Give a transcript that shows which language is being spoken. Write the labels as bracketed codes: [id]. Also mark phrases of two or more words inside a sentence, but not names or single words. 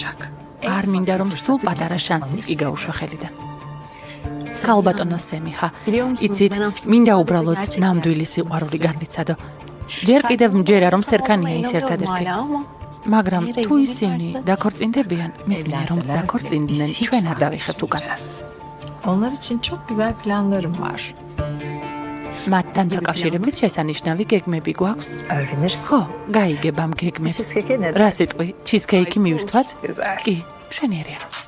[ka] არ მინდა რომ სულ პატარა შანსიც კი გაუშვა ხელიდან. ქალბატონო სემიჰა, იცით, მინდა უბრალოდ ნამდვილი სიყვარული განვიცადო. ჯერ კიდევ მჯერა რომ სერგანია ის ერთადერთი. მაგრამ თუ ისინი დაქორწინდებიან, მისმინე რომ დაქორწინდნენ, ჩვენ არ დავიხებთ უკან. [tr] Onlar için çok güzel planlarım var. [ka] მათთან დაკავშირებით შესანიშნავი გეგმები გვაქვს? [tr] Öğrenirsin. [ka] ხო, გაიგებ ამ გეგმებს. [tr] Cheesecake ne [ka] რა სიტყვი, ჩიზკეიკი მივირთვათ? [tr] Güzel. [ka] კი, მშვენიერია.